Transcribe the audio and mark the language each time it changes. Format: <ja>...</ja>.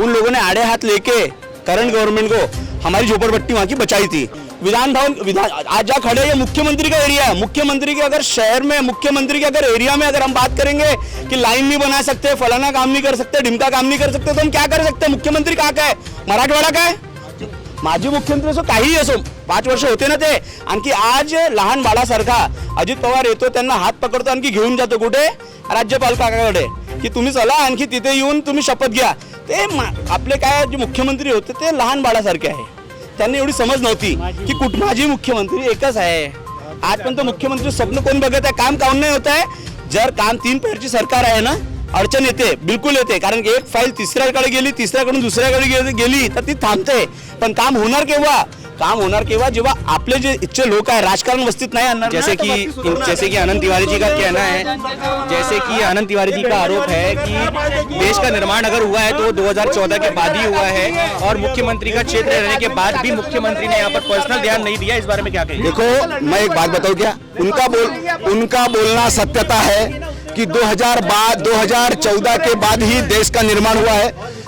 <hi>उन लोगों ने आड़े हाथ लेके करंट गवर्नमेंट को हमारी झोपड़पट्टी वहां की बचाई थी। विधान आज जहाँ खड़े, ये मुख्यमंत्री का एरिया है। मुख्यमंत्री के अगर शहर में, मुख्यमंत्री के अगर एरिया में अगर हम बात करेंगे कि लाइन नहीं बना सकते, फलाना काम नहीं कर सकते, ढिमका काम नहीं कर सकते, तो हम क्या कर सकते हैं? मुख्यमंत्री कहाँ का है? मराठवाडा का है?</hi> <mr>माजी मुख्यमंत्री असो, काही असो, 5 वर्ष होते ना ते, आणखी आज लहान बाळासारखा अजित पवार येतो, त्यांना हात पकडतो, आणखी घेऊन जातो कुठे? राज्यपाल काकाकडे, की तुम्ही चला आणखी तिथे येऊन तुम्ही शपथ घ्या। ते आपले काय जे मुख्यमंत्री होते ते लहान बाळासारखे आहे, त्यांना एवढी समज नव्हती की माजी मुख्यमंत्री एकच आहे। आज पण तो मुख्यमंत्री स्वप्न कोण बघत आहे? काम काऊन नाही होत आहे? जर काम 3 पेरची सरकार आहे ना, अडचण येते, बिलकुल येते, कारण की एक फाईल तिसऱ्याकडे गेली, तिसऱ्याकडून दुसऱ्याकडे गेली तर ती थांबते। पण काम होणार केव्हा? काम होणार केव्हा? जेव्हा आपले जे इच्छे लोक आहे राजकारण वस्तीत नाही आणणार।</mr> <hi>जैसे कि आनंद तिवारी जी का कहना है, जैसे कि आनंद तिवारी जी का आरोप है कि देश का निर्माण अगर हुआ है तो 2014 के बाद ही हुआ है और मुख्यमंत्री का क्षेत्र रहने के बाद भी मुख्यमंत्री ने यहाँ पर पर्सनल ध्यान नहीं दिया। इस बारे में क्या कहेंगे? देखो, मैं एक बात बताऊं क्या, उनका बोलना सत्यता है कि 2014 के बाद ही देश का निर्माण हुआ है।</hi>